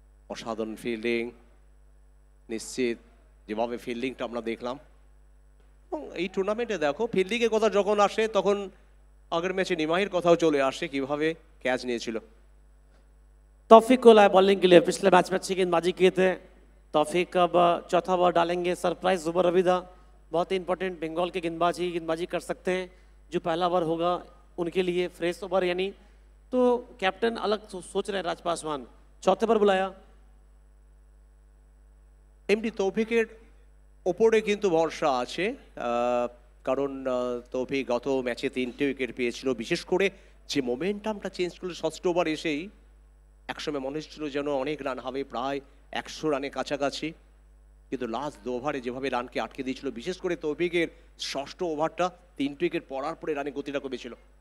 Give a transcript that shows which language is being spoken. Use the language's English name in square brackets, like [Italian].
[Bangla] অসাধারণ ফিল্ডিং, নিশ্চিত যেভাবে ফিল্ডিংটা আমরা দেখলাম। এবং এই টুর্নামেন্টে দেখো ফিল্ডিংয়ের কথা যখন আসে তখন আগের ম্যাচে নিমাহির কথাও চলে আসে, কিভাবে ক্যাচ নিয়েছিল। [Hindi] तौफीक को लाए बॉलिंग के लिए, पिछले मैच में अच्छी गेंदबाजी किए थे। तौफीक अब चौथा ओवर डालेंगे, सरप्राइज ओवर रविदा, बहुत ही इंपॉर्टेंट बंगाल के गेंदबाजी कर सकते हैं। जो पहला ओवर होगा उनके लिए फ्रेश ओवर, यानी तो कैप्टन अलग सोच रहे हैं राज पासवान। चौथे पर बुलाया [Bangla] এমডি তৌফিকের ওপরে কিন্তু ভরসা আছে, কারণ তৌফিক গত ম্যাচে 3টে উইকেট পেয়েছিল। বিশেষ করে যে মোমেন্টামটা চেঞ্জ করলো ষষ্ঠ ওভার এসেই, একসময় মনে হচ্ছিল যেন অনেক রান হবে, প্রায় 100 রানের কাছাকাছি, কিন্তু লাস্ট 2 ওভারে যেভাবে রানকে আটকে দিয়েছিল, বিশেষ করে তৌফিকের ষষ্ঠ ওভারটা 3টে উইকেট পড়ার পরে রানের গতিটা কমেছিল।